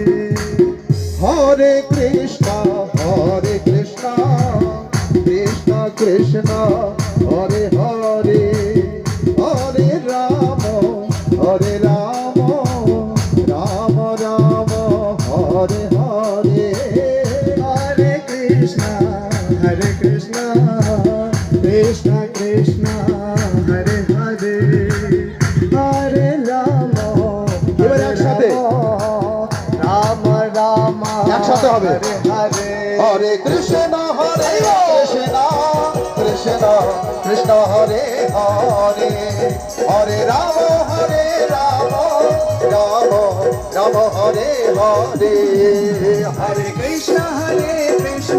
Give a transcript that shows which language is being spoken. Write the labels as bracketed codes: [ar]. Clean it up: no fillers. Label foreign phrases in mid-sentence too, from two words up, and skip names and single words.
[sa] হরে কৃষ্ণ কৃষ্ণ কৃষ্ণ হরে হরে হরে রাম রাম রাম হরে হরে हरे कृष्ण, कृष्ण कृष्ण, हरे हरे, हरे राम, [bn] এবার একসাথে। [sa] राम राम, [bn] একসাথে হবে। [sa] Hare হরে কৃষ্ণ কৃষ্ণ কৃষ্ণ হরে হরে হরে রাম রাম রাম হরে হরে हरे कृष्ण, हरे